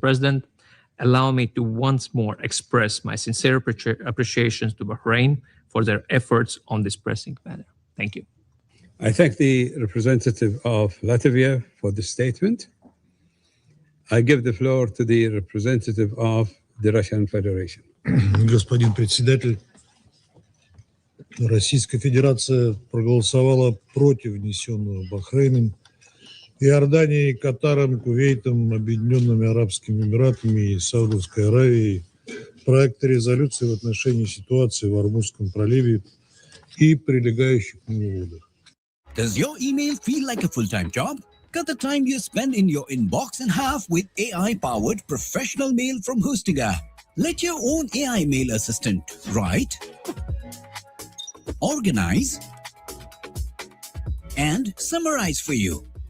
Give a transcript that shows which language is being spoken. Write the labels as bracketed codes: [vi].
[en] President, allow me to once more express my sincere appreciation to Bahrain for their efforts on this pressing matter. Thank you. I thank the representative of Latvia for the statement. I give the floor to the representative of the Russian Federation. [ru] Господин председатель, Российская Федерация проголосовала против внесенного Бахрейном, Иорданией, Катаром, Кувейтом, Объединенными Арабскими Эмиратами и Саудовской Аравией проекта резолюции в отношении ситуации в Ормузском проливе и прилегающих к нему водах. [en] Does your email feel like a full-time job? Cut the time you spend in your inbox in half with AI-powered professional mail from Hostiga. Let your own AI mail assistant write, organize, and summarize for you.